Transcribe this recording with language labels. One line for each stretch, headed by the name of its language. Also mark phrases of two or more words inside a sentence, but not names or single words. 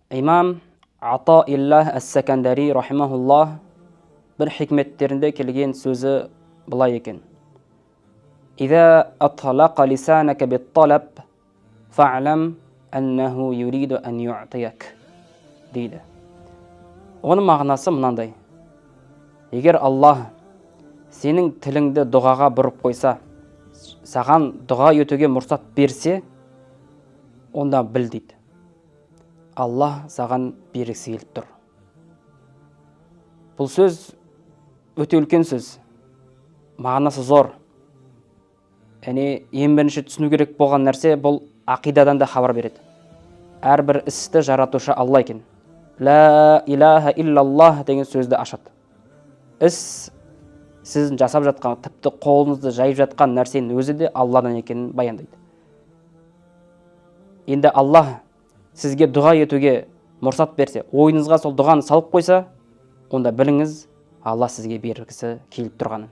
Kazakh: Имам Атаилlah Әс-Сәкәндәри рахимахуллах бір хикметтерінде келген сөзі былай екен.
Arabic: «إذا أطلق لسانك بالطلب فاعلم أنه يريد أن يعطيك» дейді.
Kazakh: Оның мағынасы мынандай. Егер Аллах сенің тіліңді дұғаға бұрып қойса, саған дұға етуге мұрсат берсе, онда біл дейді. Аллах саған бергісі келіп тұр. Бұл сөз өте үлкен сөз. Мағынасы зор. Ең бірінші түсіну керек болған нәрсе бұл ақидадан да хабар береді. Әрбір істі жаратушы Алла екен.
Arabic: لا إله إلا الله
Kazakh: деген сөзді ашады. Іс сіздің жасап жатқан, тіпті қолыңызды жайып жатқан нәрсенің өзі де Алладан екенін баяндайды. Енді Аллах сізге дұға етуге мұрсат берсе, ойыңызға сол дұғаны салып қойса, онда біліңіз, Алла сізге бергісі келіп тұрғанын.